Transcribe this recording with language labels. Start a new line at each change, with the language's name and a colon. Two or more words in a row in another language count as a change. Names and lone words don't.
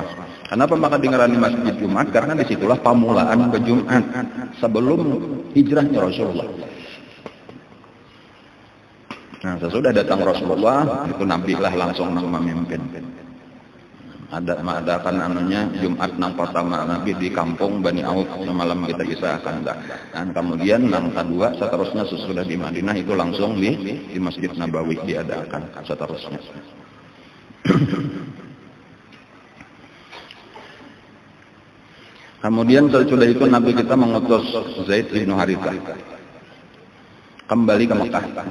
Banjar: Kenapa maka dingarani Masjid Jumat? Karena disitulah permulaan ke Jumat sebelum hijrahnya Rasulullah. Nah, sesudah datang Rasulullah, itu Nabi lah langsung memimpin. Adakan anunya Jumat nang pertama Nabi di kampung Bani Auf semalam kita kisahkan. Dan kemudian nang kedua seterusnya sesudah di Madinah itu langsung di Masjid Nabawi diadakan seterusnya. Kemudian sesudah itu Nabi kita mengutus Zaid bin Harithah kembali ke Mekah.